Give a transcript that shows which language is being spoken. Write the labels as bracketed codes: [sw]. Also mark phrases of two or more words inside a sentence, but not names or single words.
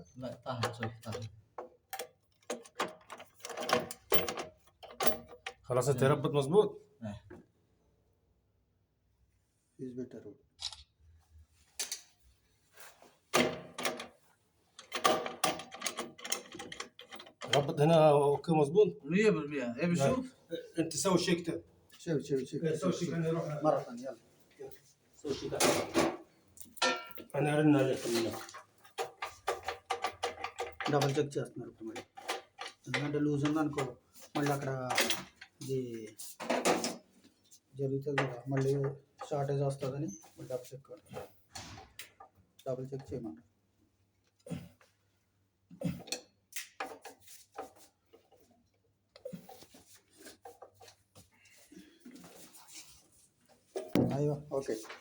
[ar] لا طاهر شوي طاهر. خلاص انت ربط مظبوط ايه [te] ఫీజు పెట్టారు [ar] ربط هنا اوكي مظبوط 100%. ايه بشوف انت سوي شيك ده شوف شوف شوف سوي شيك انا اروح مرة ثانية يلا سوي شيء تحت. انا ارن عليك بالله [en] double check [te] చేస్తున్నారు ఇప్పుడు మళ్ళీ ఎందుకంటే లూజ్ ఉందనుకో మళ్ళీ అక్కడ ఇది జరుగుతుంది కదా మళ్ళీ షార్టేజ్ వస్తుందని మళ్ళీ [en] double check [te] చేయమంటారు అయ్యో ఓకే